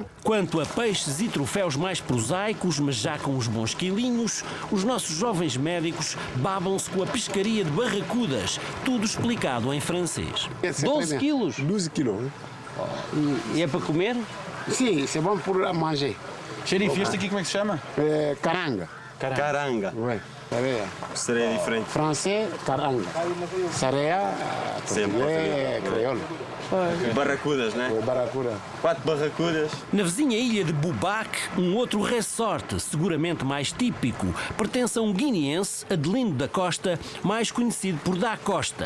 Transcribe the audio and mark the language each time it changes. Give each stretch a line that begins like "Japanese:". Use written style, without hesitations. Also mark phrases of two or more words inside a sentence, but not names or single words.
Portuguese: Quanto a peixes e troféus mais prosaicos, mas já com os bons quilinhos, os nossos jovens médicos babam-se com a pescaria de barracudas, tudo explicado em francês. 12 quilos? 12 quilos. E é para comer? Sim,
French: c'est bon pour manger.
Portuguese: Xerife, este aqui como é que se chama? Caranga. Caranga.
French: Oui. Sareia.
Portuguese: Seria diferente. Francês, caranga. Sareia, português, crioulo. Barracudas, né? Barracuda. 4 barracudas. Na vizinha ilha de Bubac, um outro resort, seguramente mais típico, pertence a um guineense, Adelino da Costa, mais conhecido por Da Costa.